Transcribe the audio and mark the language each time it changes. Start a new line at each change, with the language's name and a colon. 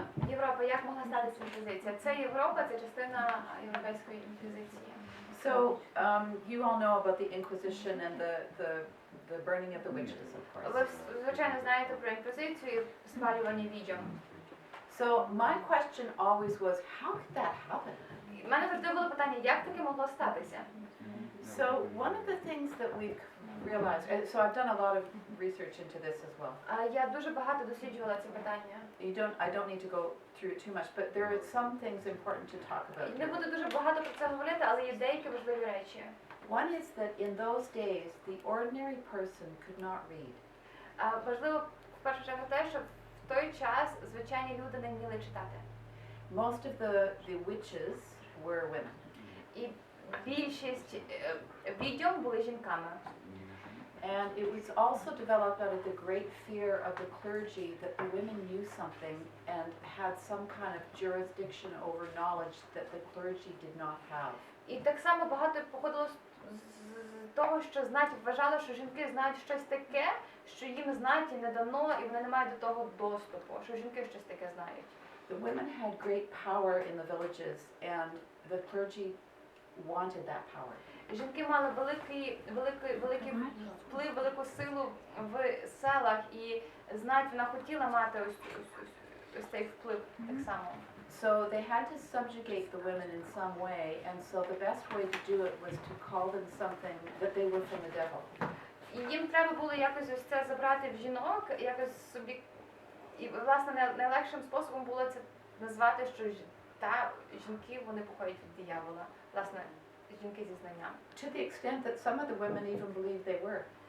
Ukrainian: Європа, як могла статися інквізиція? Це Європа, це частина європейської інквізиції.
English: So you all know about the Inquisition and the burning of the witches, of course.
Ukrainian: Ви, звичайно, знаєте про інквізицію і спалювання відьом.
English: So my question always was, how could that happen?
Ukrainian: У мене завжди було питання, як таке могло статися?
English: So one of the things that we've realized, and so I've done a lot of research into this as well.
Ukrainian: Я дуже багато досліджувала це питання.
English: I don't need to go through it too much, but there are some things important to talk about.
Ukrainian: Не буду дуже багато про це говорити, але є деякі важливі речі.
English: One is that in those days, the ordinary person could not read.
Ukrainian: Важливо в першу чергу те, що в той час звичайні люди не вміли читати.
English: Most of the witches were women.
Ukrainian: І більшість відьом були жінками.
English: And it was also developed out of the great fear of the clergy that the women knew something and had some kind of jurisdiction over knowledge that the clergy did not have.
Ukrainian: І так само багато походило з того, що вважали, що жінки знають щось таке, що їм знаті не дано, і вони не мають до того доступу, що жінки щось таке знають.
English: The women had great power in the villages and the clergy wanted that power.
Ukrainian: Жінки мали великий вплив, велику силу в селах, і вона хотіла мати ось цей вплив так само.
English: So they had to subjugate the women in some way, and so the best way to do it was to call them something that they were from the devil.
Ukrainian: І їм треба було якось ось це забрати в жінок, якось собі, і власне найлегшим способом було це назвати, що жінки вони походять від диявола, власне, жінки зі знанням.
English: To the extent that some of the women even believed they were.